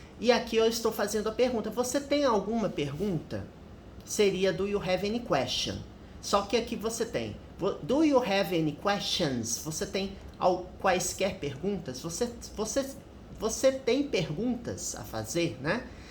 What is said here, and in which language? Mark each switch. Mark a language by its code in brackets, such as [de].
[pt] E aqui eu estou fazendo a pergunta. Você tem alguma pergunta? Seria [en] do you have any question? [pt] Só que aqui você tem [en] do you have any questions? [pt] Você tem quaisquer perguntas? Você tem perguntas a fazer, né?